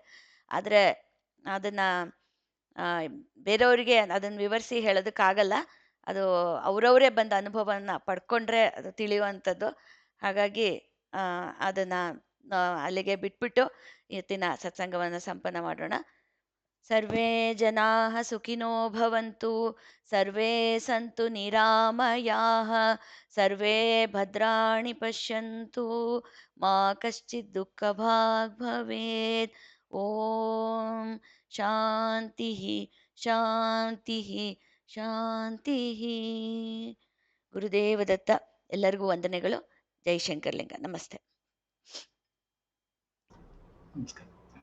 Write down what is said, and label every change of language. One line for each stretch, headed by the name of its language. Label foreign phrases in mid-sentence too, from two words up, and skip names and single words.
Kannada: ಆದರೆ ಅದನ್ನ ಆ, ಬೇರೆಯವರಿಗೆ ಅದನ್ನ ವಿವರಿಸಿ ಹೇಳೋದಕ್ಕಾಗಲ್ಲ. ಅದು ಅವರವರೇ ಬಂದ ಅನುಭವನ ಪಡ್ಕೊಂಡ್ರೆ ಅದು ತಿಳಿಯುವಂಥದ್ದು. ಹಾಗಾಗಿ ಆ, ಅದನ್ನ ಅಲ್ಲಿಗೆ ಬಿಟ್ಬಿಟ್ಟು ಇವತ್ತಿನ ಸತ್ಸಂಗವನ್ನು ಸಂಪನ್ನ ಮಾಡೋಣ.
Sanskrit: ಸರ್ವೇ ಜನಾಃ ಸುಖಿನೋ ಭವಂತು, ಸರ್ವೇ ಸಂತು ನಿರಾಮಯಾಃ, ಸರ್ವೇ ಭದ್ರಾಣಿ ಪಶ್ಯಂತು, ಮಾ ಕಶ್ಚಿತ್ ದುಃಖಭಾಗ್ ಭವೇತ್. ಓಂ ಶಾಂತಿ ಶಾಂತಿ ಶಾಂತಿ.
Kannada: ಗುರುದೇವ ದತ್ತ. ಎಲ್ಲರಿಗೂ ವಂದನೆಗಳು. ಜೈ ಶಂಕರ್ಲಿಂಗ. ನಮಸ್ತೆ. ನಮಸ್ಕಾರ.